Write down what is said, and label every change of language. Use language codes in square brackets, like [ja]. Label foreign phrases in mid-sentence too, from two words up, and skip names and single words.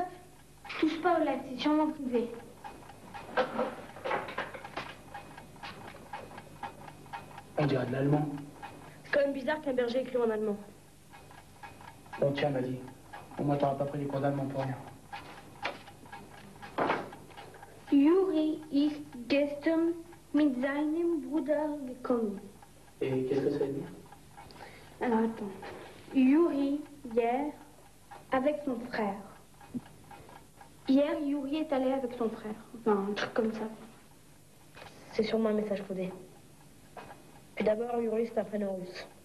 [fr] Touche pas aux lettres, c'est sûrement privé. On dirait de l'allemand. C'est quand même bizarre qu'un berger écrive en allemand. Bon, tiens, Maddy. Au moins, t'auras pas pris les cours d'allemand pour rien. [de] Juri ist gestern mit seinem Bruder gekommen. [fr] Et qu'est-ce que ça veut dire? Alors attends. Juri, hier, avec son frère. Hier, Juri est allé avec son frère. Enfin, un truc comme ça. C'est sûrement un message codé. Puis d'abord, Yuri, c'est un prénom russe.